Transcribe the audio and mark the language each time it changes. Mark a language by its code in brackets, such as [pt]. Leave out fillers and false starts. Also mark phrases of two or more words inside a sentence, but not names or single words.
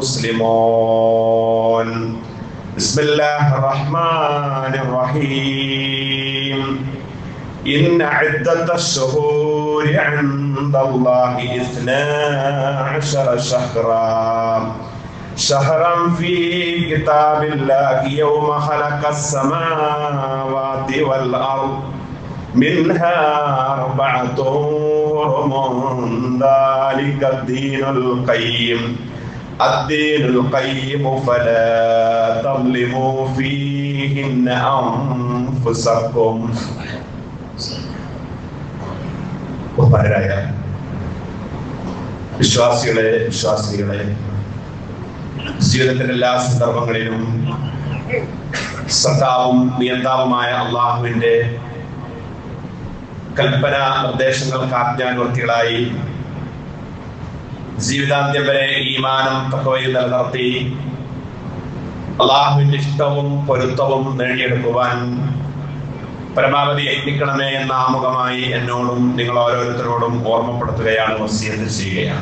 [ar] مسلمون بسم الله الرحمن الرحيم إن عدة الشهور عند الله 12 شهرا في كتاب الله يوم خلق السماوات والأرض منها 4 ذلك الدين القيم فلا تظلموا فيهن أنفسكم [ml] ബഹുമാനരായ വിശ്വാസികളെ ജീവിതത്തിന്റെ എല്ലാ സന്ദർഭങ്ങളിലും സത്താവും നിയന്താവുമായ അള്ളാഹുവിന്റെ കൽപ്പന നിർദ്ദേശങ്ങൾക്ക് ആജ്ഞാനുവർത്തികളായി ജീവിതാന്ത്യം വരെ ഈമാനും തഖ്വയും നിലനിർത്തി അള്ളാഹുവിന്റെ ഇഷ്ടവും പൊരുത്തവും നേടിയെടുക്കുവാൻ പരമാവധി യത്നിക്കണമേ എന്ന ആമുഖമായി എന്നോടും നിങ്ങൾ ഓരോരുത്തരോടും ഓർമ്മപ്പെടുത്തുകയാണ്, വസിയത്ത് ചെയ്യുകയാണ്.